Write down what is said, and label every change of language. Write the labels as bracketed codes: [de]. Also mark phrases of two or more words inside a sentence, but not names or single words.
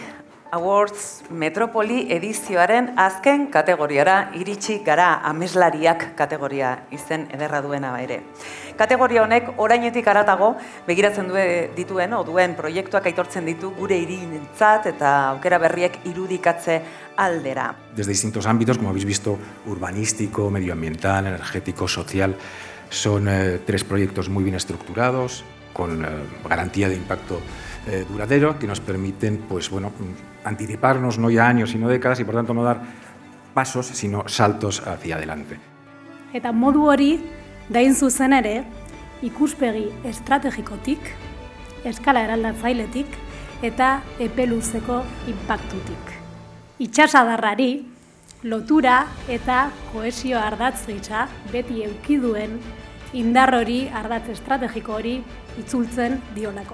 [eu] Awards Metropoli edizioaren azken kategoriara iritsi gara, ameslariak kategoria izen ederra duena ere. Kategoria honek orainetik haratago begiratzen duen proiektuak aitortzen ditu gure hirientzat eta aukera berriek irudikatze aldera. [es] Desde distintos ámbitos, como habéis visto, urbanístico, medioambiental, energético, social, son 3 proyectos muy bien estructurados, con garantía de impacto duradero, que nos permiten, pues bueno, anticiparnos no ya años, sino décadas, y por tanto no dar pasos, sino saltos hacia adelante. [eu] Eta modu hori, dain zuzen ere, ikuspegi estrategikotik, eskala eraldatzailetik eta epeluzeko inpaktutik. Itsasadarrari, lotura eta kohesio ardatz gisa beti eduki duen indar hori, ardatz estrategiko hori itzultzen diolako.